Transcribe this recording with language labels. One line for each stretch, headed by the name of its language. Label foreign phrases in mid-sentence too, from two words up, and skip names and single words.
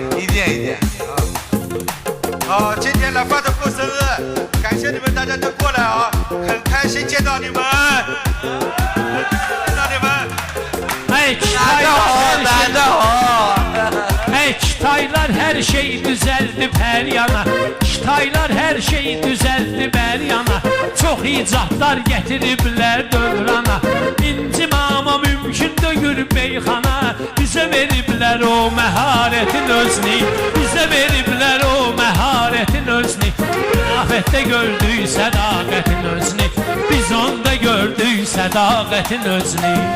Chinese: 好，今天来发的过生日，感谢你们大家都过来啊，很开心见到你们，见到你们。
Azerbaijani: Hey, Hey, Kitaylar her şey düzeldib her yana. Kitaylar her şey düzeldib her yana. Çox icadlar gətiriblər dövrana. İncim ama mümkün döyür beyxana. Bizə veriblər o məharətin özünü, bizə veriblər o məharətin özünü. Afətdə gördük sədaqətin özünü, biz onda gördük sədaqətin özünü.